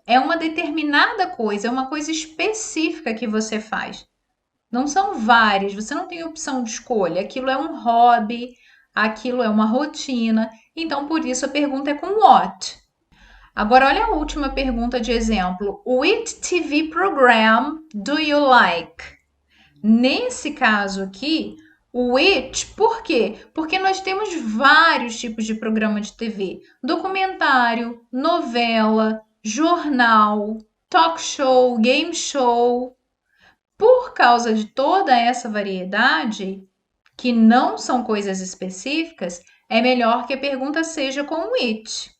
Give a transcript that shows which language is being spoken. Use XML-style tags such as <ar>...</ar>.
<pt>É uma determinada coisa, é uma coisa específica que você faz. Não são várias, você não tem opção de escolha. Aquilo é um hobby, aquilo é uma rotina. Então, por isso a pergunta é com what. Agora, olha a última pergunta de exemplo.</pt> <en>Which TV program do you like?</en> <pt>Nesse caso aqui, which, por quê? Porque nós temos vários tipos de programa de TV: documentário, novela, jornal, talk show, game show. Por causa de toda essa variedade, que não são coisas específicas, é melhor que a pergunta seja com which.</pt>